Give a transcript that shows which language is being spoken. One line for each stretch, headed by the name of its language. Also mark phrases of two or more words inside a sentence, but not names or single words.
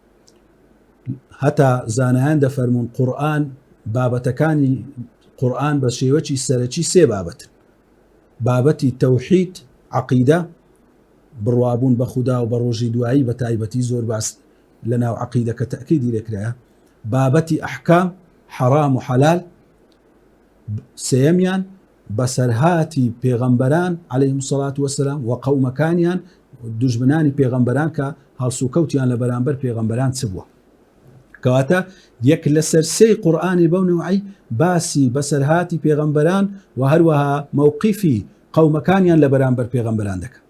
Central Kurdish: حتى زانهان دفرمون قرآن بابتكاني قرآن بشيوتي سرچي سي بابتي توحيد عقيدة بڕوابوون بە خودا و بە ڕۆژی دوایی بە تایبەتی زۆر باس لەناو عەقیدەکە تەئکیدی لێکرایە بابەتی ئەحکام حەرام و حەلال سێەمیان بەسەرهاتی پێغەمبەران
Arabic: عەلەیهیم سەڵات وەسەلام
Central Kurdish: و قەومەکانیان دوژمنانی پێغەمبەران کە هەڵسوکەوتیان لە بەرامبەر پێغەمبەران چ بووە کەواتە یەک لە سەرسەی قورئانی بەو نوعی باسی بەسەرهاتی پێغەمبەران و هەروەها مووقیفی قەومەکانیان لە بەرامبەر پێغەمبەران دەکەن.